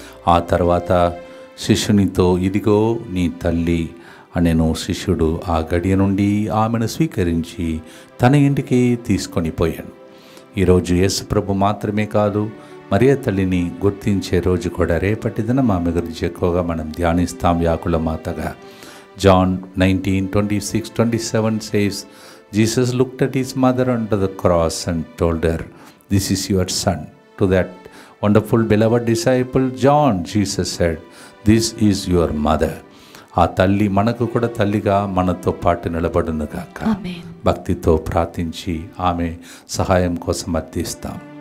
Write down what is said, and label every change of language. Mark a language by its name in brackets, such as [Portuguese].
[Telugu] ఆ తర్వాత శిష్యునితో ఇదిగో నీ తల్లి అనెను. శిష్యుడు ఆ గడియ నుండి ఆమెను స్వీకరించి తన ఇంటికి తీసుకొని పోయాను. ఈరోజు యేసు ప్రభు మాత్రమే కాదు, మరియ తల్లిని గుర్తించే రోజు కూడా రేపటి దినం ఆమె గురించి ఎక్కువగా మనం ధ్యానిస్తాం వ్యాకుల మాతగా. [English] John 19:26-27 says, Jesus looked at his mother under the cross and told her, "This is your son." To that wonderful beloved disciple John, Jesus said, "This is your mother." [Telugu] ఆ తల్లి మనకు కూడా తల్లిగా మనతో పాటు నిలబడును గాక. భక్తితో ప్రార్థించి ఆమె సహాయం కోసం అర్థిస్తాం.